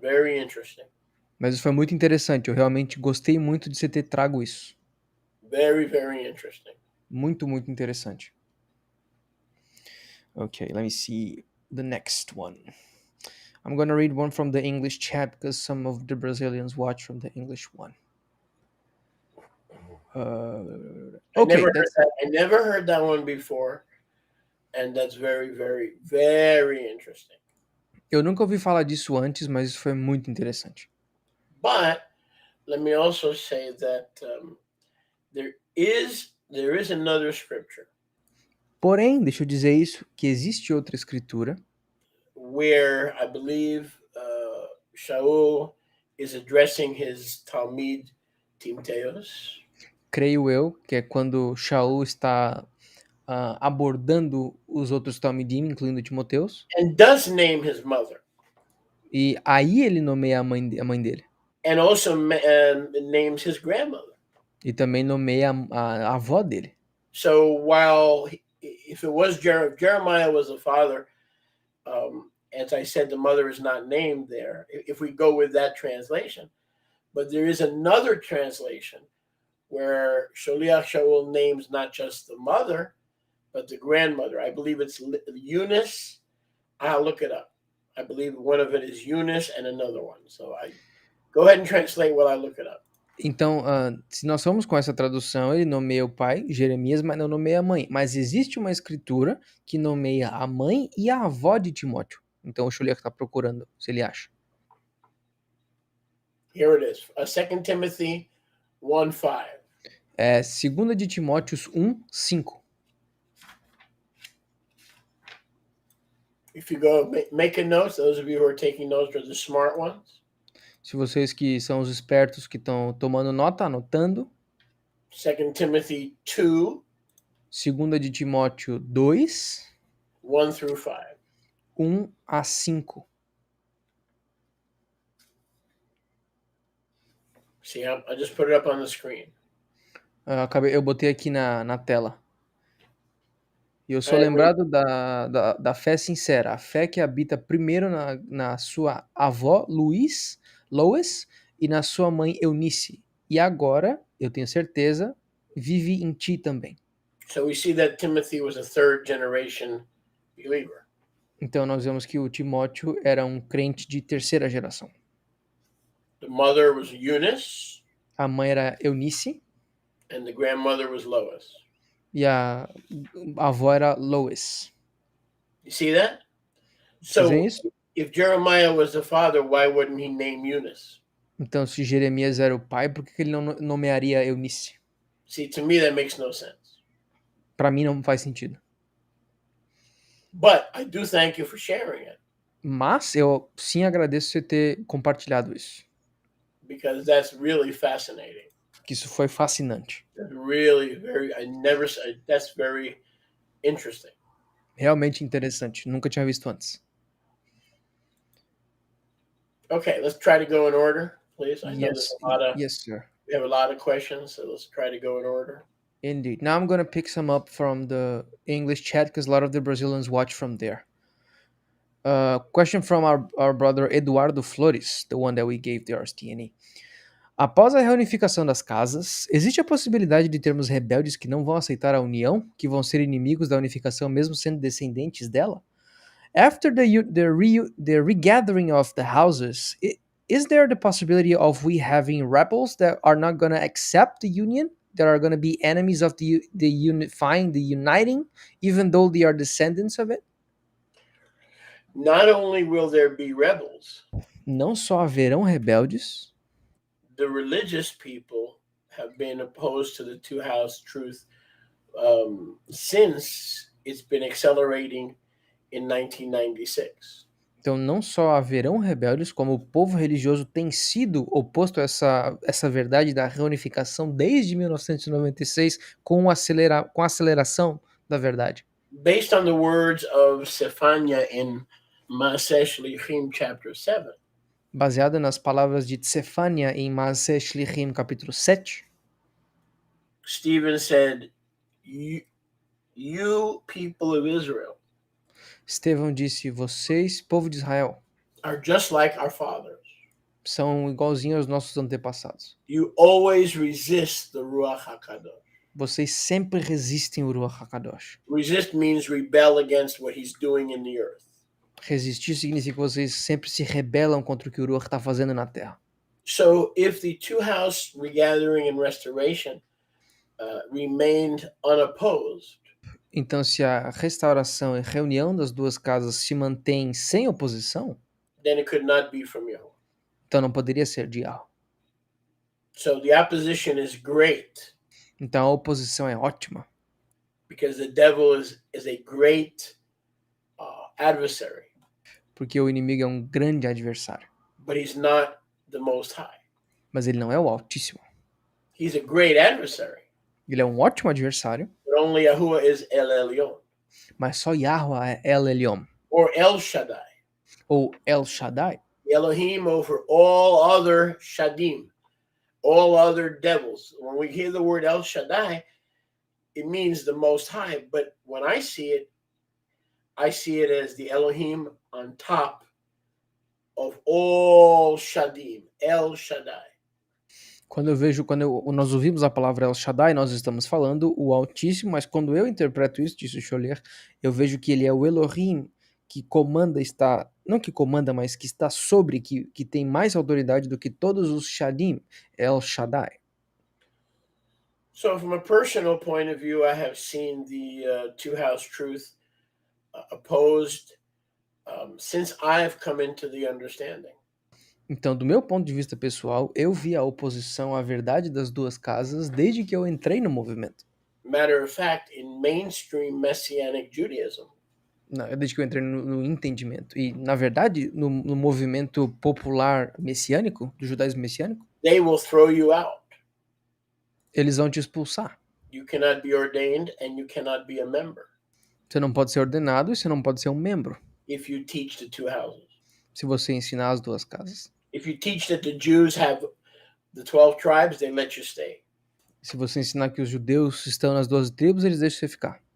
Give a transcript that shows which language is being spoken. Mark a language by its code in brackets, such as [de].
[en] Very interesting. [pt] Mas isso foi muito interessante, eu realmente gostei muito de você ter trago isso. [en] Very, very interesting. [pt] Muito, muito interessante. [en] Okay, let me see the next one. I'm going to read one from the English chat because some of the Brazilians watch from the English one. Okay, I never heard that one before, and that's very, very, very interesting. [pt] Eu nunca ouvi falar disso antes, mas isso foi muito interessante. [en] But let me also say that there is another scripture. [pt] Porém, deixa eu dizer isso, que existe outra escritura [en] where I believe Shaul is addressing his Talmid Timteos. [pt] Creio eu, que é quando Shaul está abordando os outros Talmidim, incluindo Timoteus. [en] And does name his mother. [pt] E aí ele nomeia a mãe dele. [en] And also names his grandmother. [pt] E também nomeia a avó dele. [en] So while if it was Jeremiah was the father, as I said, the mother is not named there, if we go with that translation. But there is another translation where Sholiach Shaul names not just the mother, but the grandmother. I believe it's Eunice. I'll look it up. I believe one of it is Eunice and another one. So I go ahead and translate while I look it up. [pt] Então, se nós formos com essa tradução, ele nomeia o pai, Jeremias, mas não nomeia a mãe. Mas existe uma escritura que nomeia a mãe e a avó de Timóteo. Então o Sholiach está procurando, se ele acha. [en] Here it is. 2 Timothy 1:5. [pt] É 2 de Timóteos 1:5. [en] If you go make a note, those of you who are taking notes are the smart ones. [pt] Se vocês que são os espertos que estão tomando nota, anotando. [en] 2 Timothy 2. [pt] 2 de Timóteo 2. [en] 1 through 5. [pt] 1 a 5. [en] See, I just put it up on the screen. [pt] Eu botei aqui na tela. E eu sou lembrado da fé sincera, a fé que habita primeiro na sua avó, Lois, e na sua mãe, Eunice. E agora, eu tenho certeza, vive em ti também. [en] So we see that Timothy was a third generation believer. [pt] Então nós vemos que o Timóteo era um crente de terceira geração. [en] The mother was Eunice. [pt] A mãe era Eunice. [en] And the grandmother was Lois. [pt] E a avó era Lois. [en] You see that? So if Jeremiah was the father, why wouldn't he name Eunice? [pt] Então, se Jeremias era o pai, por que ele não nomearia Eunice? [en] See, to me that makes no sense. [pt] Para mim não faz sentido. [en] But I do thank you for sharing it. [pt] Mas eu sim agradeço você ter compartilhado isso. [en] Because that's really fascinating. [pt] Que isso foi fascinante. [en] That's really that's very interesting. [pt] Realmente interessante. Nunca tinha visto antes. [en] Okay, let's try to go in order, please. I know Yes, yes, sir. we have a lot of questions, so let's try to go in order. Indeed. Now I'm gonna pick some up from the English chat because a lot of the Brazilians watch from there. Question from our brother Eduardo Flores, the one that we gave the RSTNE. [pt] Após a reunificação das casas, existe a possibilidade de termos rebeldes que não vão aceitar a união, que vão ser inimigos da unificação mesmo sendo descendentes dela? [en] After the regathering of the houses, is there the possibility of we having rebels that are not going to accept the union, that are going to be enemies of the unifying, the uniting, even though they are descendants of it? Not only will there be rebels, [pt] Não só haverão rebeldes, [en] the religious people have been opposed to the two-house truth since it's been accelerating in 1996. [pt] então não só haverão rebeldes, como o povo religioso tem sido oposto a essa verdade da reunificação desde 1996 com a aceleração da verdade. [en] Based on the words of Zephaniah in Maaseh Shlichim chapter 7, [pt] Baseada nas palavras de Tsefania em Maaseh Shlichim capítulo 7, [en] Stephen said, you people of Israel [pt] Estevão disse: vocês, povo de Israel, [en] are just like our fathers. [pt] são igualzinhos aos nossos antepassados. [en] You always resist the Ruach HaKadosh. [pt] Vocês sempre resistem o Ruach HaKadosh. [en] Resist means rebel against what he's doing in the earth. [pt] Resistir significa que vocês sempre se rebelam contra o que o Ruach está fazendo na Terra. [en] So if the two-house regathering and restoration remained unopposed, [pt] Então, se a restauração e reunião das duas casas se mantém sem oposição, [en] then it could not be from Yahweh. [pt] então não poderia ser de Yahweh. [en] So the opposition is great [pt] Então a oposição é ótima, [en] because the devil is a great adversary, [pt] porque o inimigo é um grande adversário, [en] but he's not the Most High. [pt] mas ele não é o Altíssimo. [en] He's a great adversary, [pt] Ele é um ótimo adversário, [en] but only Yahuwah is El Elyon [pt] mas só Yahweh é El Elyon, [en] or El Shaddai, [pt] ou El Shaddai, [en] Elohim over all other Shadim, all other devils. When we hear the word El Shaddai, it means the Most High, but when I see it as the Elohim on top of all Shadim, El Shaddai. [pt] Quando nós ouvimos a palavra El Shaddai, nós estamos falando o Altíssimo, mas quando eu interpreto isso, disse o Scholler, eu vejo que ele é o Elohim que comanda, não que comanda, mas que está sobre, que tem mais autoridade do que todos os Shadim, El Shaddai. [en] So from a personal point of view, I have seen the two-house truth opposed since I have come into the understanding. [pt] Então, do meu ponto de vista pessoal, eu vi a oposição à verdade das duas casas desde que eu entrei no movimento. [en] Matter of fact, in mainstream Messianic Judaism, [pt] Desde que eu entrei no entendimento. E, na verdade, no movimento popular messiânico, do judaísmo messiânico, [en] they will throw you out. [pt] eles vão te expulsar. [en] You cannot be ordained and you cannot be a member [pt] Você não pode ser ordenado e você não pode ser um membro [en] if you teach the two houses. [pt] se você ensinar as duas casas. [en] If you teach that the Jews have the 12 tribes, they let you stay. [pt] Se você ensinar que os judeus estão nas 12 tribos, eles deixam você ficar.